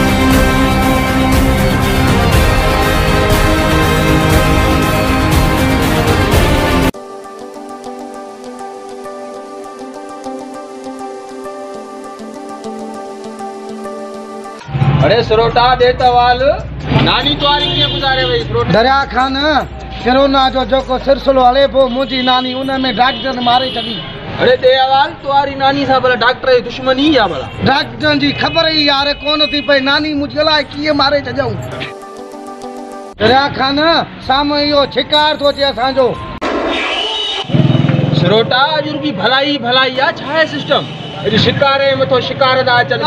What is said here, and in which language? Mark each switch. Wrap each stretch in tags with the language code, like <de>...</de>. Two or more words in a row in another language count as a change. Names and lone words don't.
<sd>अरे सरोटा देता वाल नानी तुम्हारी कीअं गुज़ारे वई सरोटा दरिया खान कोरोना जो जेको सिलसिलो हले पियो मुंहिंजी नानी उन में डॉक्टर मारे छॾी। अरे दयावाल तुम्हारी नानी सां भला डॉक्टर जी दुश्मनी या भला डॉक्टरनि जी ख़बर ई यार कोन थी पई नानी मुंहिंजी अलाए कीअं मारे छॾियऊं। दरिया खान साम्हूं इहो शिकार थो अचे असांजो। सरोटा अॼु रुपी भलाई भलाई आहे छा आहे सिस्टम अॼु शिकार जे मथो शिकार था अचनि</sd>